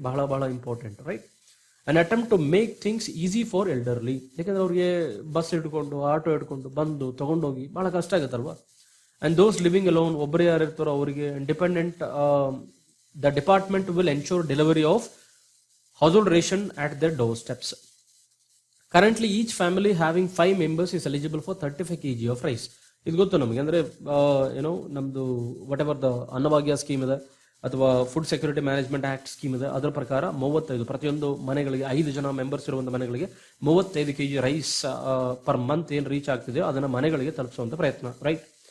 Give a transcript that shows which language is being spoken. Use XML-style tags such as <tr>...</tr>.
<kn>ಬಹಳ ಬಹಳ</kn> <en>Important, right. An attempt to make things easy for elderly.</en> <kn>ಯಾಕಂದ್ರೆ ಅವ್ರಿಗೆ ಬಸ್ ಇಟ್ಕೊಂಡು ಆಟೋ ಇಟ್ಕೊಂಡು ಬಂದು ತಗೊಂಡೋಗಿ ಬಹಳ ಕಷ್ಟ ಆಗುತ್ತಲ್ವಾ.</kn> <en>and those living alone,</en> <kn>ಒಬ್ಬರೇ ಯಾರು ಇರ್ತಾರೋ ಅವರಿಗೆ</kn> <en>Dependent, the department will ensure delivery of household ration at their doorsteps. Currently each family having 5 members is eligible for 35 kg of rice.</en> <kn>ಇದು ಗೊತ್ತು ನಮಗೆ, ಅಂದ್ರೆ ನಮ್ದು what ever the Annabhagya scheme ಇದೆ ಅಥವಾ food security management act scheme ಇದೆ, ಅದರ ಪ್ರಕಾರ 35 ಪ್ರತಿಯೊಂದು ಮನೆಗಳಿಗೆ 5 ಜನ ಮೆಂಬರ್ಸ್ ಇರುವಂತ ಮನೆಗಳಿಗೆ 35 kg ರೈಸ್ ಪರ್ ಮಂತ್ ಏನ್ ರೀಚ್ ಆಗ್ತಿದೆಯೋ ಅದನ್ನ ಮನೆಗಳಿಗೆ ತಲುಪಿಸುವಂತ ಪ್ರಯತ್ನ, ರೈಟ್.</kn>